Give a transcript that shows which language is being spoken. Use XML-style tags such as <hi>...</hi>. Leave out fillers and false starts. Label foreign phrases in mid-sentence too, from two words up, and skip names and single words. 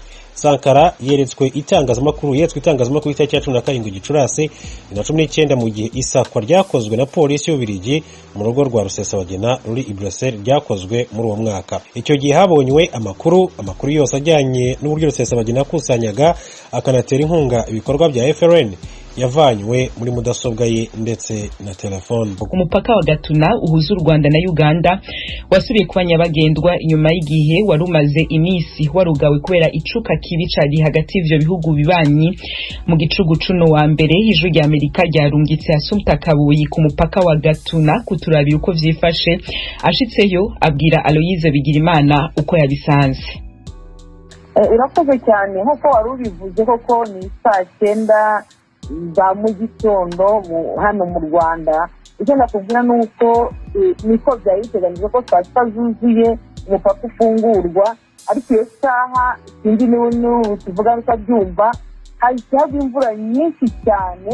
<rw>Sankara yeretswe itangazamakuru itariki ya 17 Gicurasi 2019 mu gihe isakwa ryakozwe na polisi y'Ububiligi mu rugo rwa Rusesabagina ruri i Bruxelles ryakozwe muri uwo mwaka. Icyo gihe habonywe amakuru yose ajyanye n'uburyo Rusesabagina akusanyaga akanatera inkunga ibikorwa bya FRN yavanywe muri mudasobwa ye ndetse na telefone.</rw> <rn>Umupaka wa Gatuna uhuza u Rwanda na Uganda wasubiye kuba nyabagendwa inyuma y'igihe warumaze imisi warugawe kubera icuka kibi cari hagati y'ivyo bihugu bibanyi. Mu gicugu cuno wa mbere ijwi rya Amerika ryarungitse Assumpta Kabuyi ku mupaka wa Gatuna kuturabira uko vyifashe. Ashitseyo abwira Aloyize Bigirimana uko yabisanze.</rn> <rw>Urakoze cyane nkuko wari ubivuze koko ni saa 9 za mu gitondo hano mu Rwanda. Icyo nakubwira nuko niko byari biteganyijwe ko saa 6 zuzuye umupaka ufungurwa, ariko iyo saha ikindi n'ubu tuvuga bitabyumva hajyaga imvura nyinshi cyane.</rw>